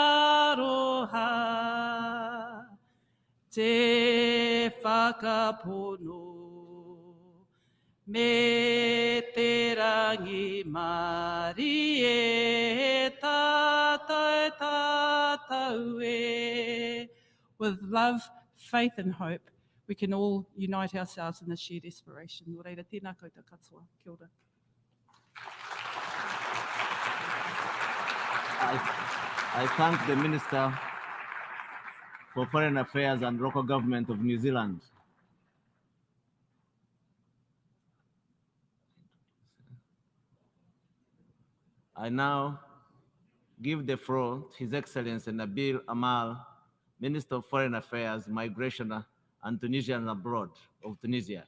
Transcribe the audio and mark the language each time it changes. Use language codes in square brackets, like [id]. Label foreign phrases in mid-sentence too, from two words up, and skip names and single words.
[mi] aroha, te whakapono, me te rangi mari e tātou e. [en] With love, faith and hope, we can all unite ourselves in this shared aspiration. [mi] Nō reira, tēnā koutou katoa. Kia ora. [en] I thank the Minister for Foreign Affairs and Local Government of New Zealand. I now give the floor to His Excellency Nabil Amal, Minister of Foreign Affairs, Migration and Tunisian Abroad of Tunisia.